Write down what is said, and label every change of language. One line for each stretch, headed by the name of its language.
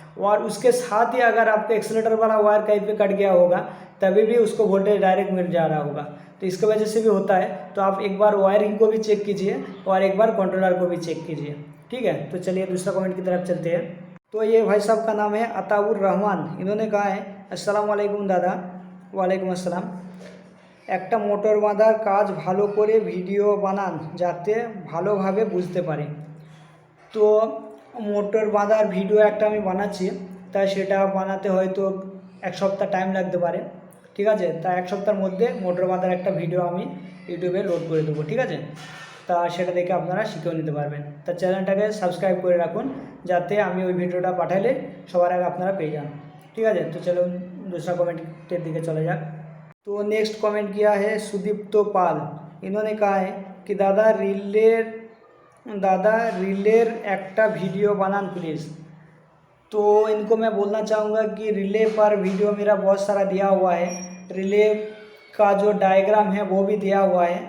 Hindi: और उसके साथ ही अगर आपका एक्सीलेटर वाला वायर कहीं पे कट गया होगा तभी भी उसको वोल्टेज डायरेक्ट मिल जा रहा होगा, तो इसकी वजह से भी होता है। तो आप एक बार वायरिंग को भी चेक कीजिए और एक बार कंट्रोलर को भी चेक कीजिए, ठीक है। तो चलिए दूसरा कमेंट की तरफ चलते हैं। तो ये भाई साहब का नाम है अताउर रहमान, इन्होंने कहा है अस्सलाम वालेकुम दादा। वालेकुम अस्सलाम।
Bangla: একটা মোটর বাঁধার কাজ ভালো করে ভিডিও বানান যাতে ভালোভাবে বুঝতে পারি। তো মোটর বাঁধার ভিডিও একটা আমি বানাচ্ছি, তাই সেটা বানাতে হয়তো এক সপ্তাহ টাইম লাগতে পারে, ঠিক আছে। তা এক সপ্তাহের মধ্যে মোটর বাঁধার একটা ভিডিও আমি ইউটিউবে লোড করে দেবো, ঠিক আছে। তা সেটা দেখে আপনারা শিখেও নিতে পারবেন। তা চ্যানেলটাকে সাবস্ক্রাইব করে রাখুন যাতে আমি ওই ভিডিওটা পাঠালে সবার আগে আপনারা পেয়ে যান, ঠিক আছে। তো চলুন
Hindi: दूसरा
Bangla: कमेंटेর দিকে চলে যাক।
Hindi: तो नेक्स्ट कमेंट किया है सुदीप्तो पाल, इन्होंने कहा है कि दादा रिलेर
Bangla: একটা ভিডিও বানান
Hindi: प्लीज़। तो इनको मैं बोलना चाहूँगा कि रिले पर वीडियो मेरा बहुत सारा दिया हुआ है, रिले का जो डायग्राम है वो भी दिया हुआ है।